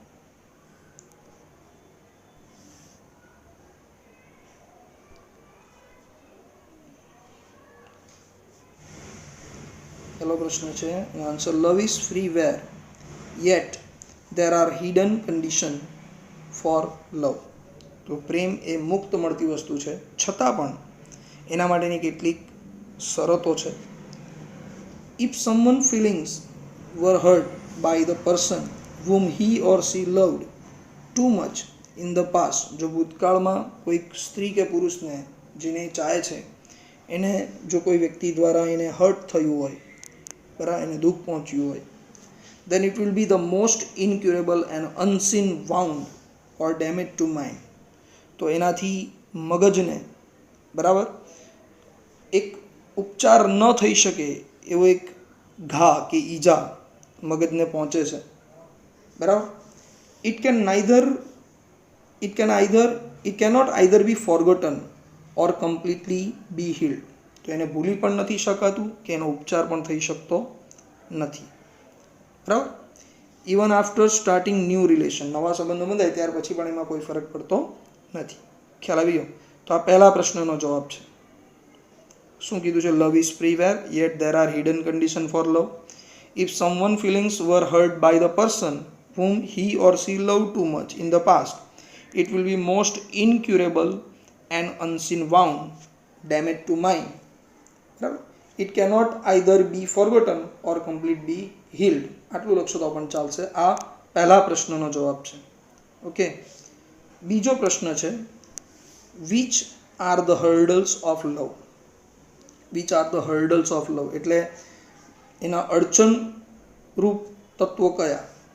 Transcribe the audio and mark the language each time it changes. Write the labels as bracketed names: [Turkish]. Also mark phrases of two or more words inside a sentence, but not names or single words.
[Gujarati] પહેલો પ્રશ્ન છે, [English] answer love is free where yet there are hidden condition for love. [Gujarati] તો પ્રેમ એ મુક્ત મળતી વસ્તુ છે, છતાં પણ એના માટેની કેટલીક શરતો છે. [English] if someone feelings were hurt by the person whom he or she loved too much in the past, [Gujarati] જો ભૂતકાળમાં કોઈક સ્ત્રી કે પુરુષને જેને ચાહે છે એને જો કોઈ વ્યક્તિ દ્વારા એને હર્ટ થયું હોય, બરાબર, એને દુઃખ પહોંચ્યું હોય, [English] then it will be the most incurable and unseen wound or damage to mind. [Gujarati] તો એનાથી મગજને, બરાબર, એક ઉપચાર ન થઈ શકે એવો એક ઘા કે ઈજા મગજને પહોંચે છે. બરાબર, [English] it cannot either be forgotten or completely be healed. [Gujarati] તો એને ભૂલી પણ નથી શકાતું કે એનો ઉપચાર પણ થઈ શકતો નથી. બરાબર, [English] even after starting new relation, [Gujarati] નવા સંબંધો બંધાય ત્યાર પછી પણ એમાં કોઈ ફરક પડતો નથી. ખ્યાલ આવી ગયો? તો આ પહેલા પ્રશ્નનો જવાબ છે. શું કીધું છે? [English] love is free where yet there are hidden condition for love. if someone feelings were hurt by the person whom he or she loved too much in the past, it will be most incurable and unseen wound, damage to mind. બરાબર, it cannot either be forgotten or completely be healed. [Gujarati] આટલું લખશો તો પણ ચાલશે. આ પહેલા પ્રશ્નનો જવાબ છે. ઓકે, બીજો પ્રશ્ન છે, [English] which are the hurdles of love? which are the hurdles of love [Gujarati] એટલે એના અડચણરૂપ તત્વો કયા?